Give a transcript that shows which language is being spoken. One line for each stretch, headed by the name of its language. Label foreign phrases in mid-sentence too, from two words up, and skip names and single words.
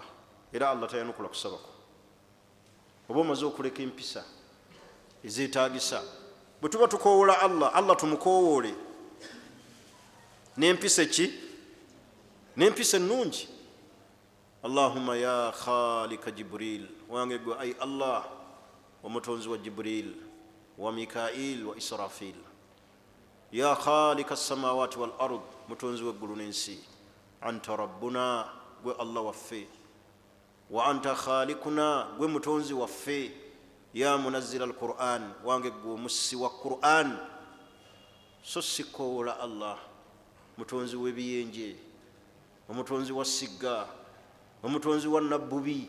Ganda: Era Allah tayanukula kusabako. Oba omaze okuleka empisa ezeetaagisa, bwe tuba tukoowoola Allah, Allah tumukoowoole n'empisa ki? N'empisa ennungi.
Arabic: اللهم يا خالق جبريل,
Ganda: wange gwe ay Allah omutonzi wa Jibril, wa Mikail, wa Israfil.
Arabic: يا خالق السماوات والأرض,
Ganda: mutonzi w'eggulu n'ensi.
Arabic: أنت ربنا,
Ganda: gwe Allah waffe.
Arabic: وأنت خالقنا,
Ganda: gwe mutonzi waffe.
Arabic: يا منزل القرآن,
Ganda: wange gwe omussi wa Qur'an. So sikoola Allah mutonzi w'ebiyenje, omutonzi wa sigga, omutonzi wa nabbubi.